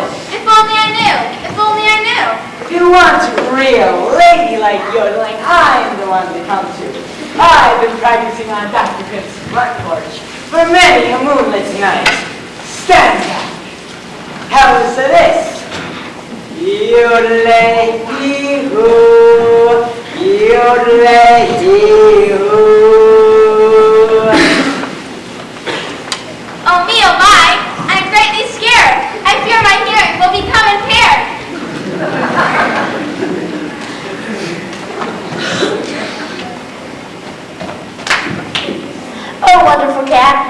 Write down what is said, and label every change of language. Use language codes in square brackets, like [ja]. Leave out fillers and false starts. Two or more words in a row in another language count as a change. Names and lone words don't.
[en] If only I knew. If only I knew. If you want real ladylike yodeling, I'm the one to come to. I've been practicing on Dr. Pip's front porch for many a moonlit night. Stand back. How's this? Yodelay-hee-hoo, yodelay-hee-hoo. Oh me, oh my, I'm greatly scared. I fear my hearing will become impaired. Oh, wonderful cat.